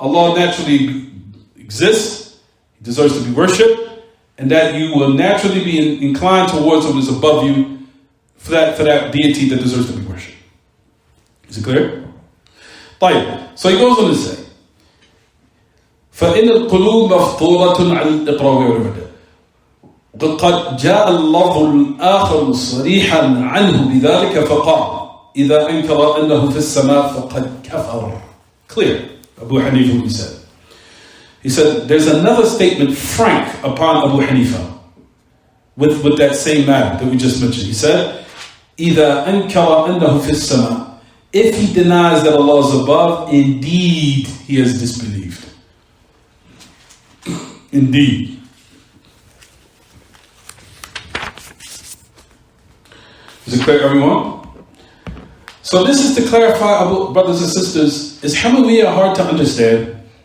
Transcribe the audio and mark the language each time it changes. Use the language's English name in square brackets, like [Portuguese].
[English] Allah naturally exists, He deserves to be worshipped, and that you will naturally be inclined towards what is above you for that deity that deserves to be worshipped. Is it clear? [Arabic] طيب. [English] So he goes on to say, [Arabic] فإن القلوب مفطورة على الإقرار والعبادة. وقد جاء اللفظ الآخر صريحا عنه بذلك فقال إذا أنكر أنه في السماء فقد كفر. [English] Clear. Abu Hanifa, he said. He said, there's another statement frank upon Abu Hanifa with that same matter that we just mentioned. He said, [Arabic] إِذَا أَنْكَرَ أَنَّهُ فِي السَّمَاءِ. [English] If he denies that Allah is above, indeed he has disbelieved. Indeed. Is it clear, everyone? So this is to clarify, brothers and sisters, is Hamawiyyah hard to understand?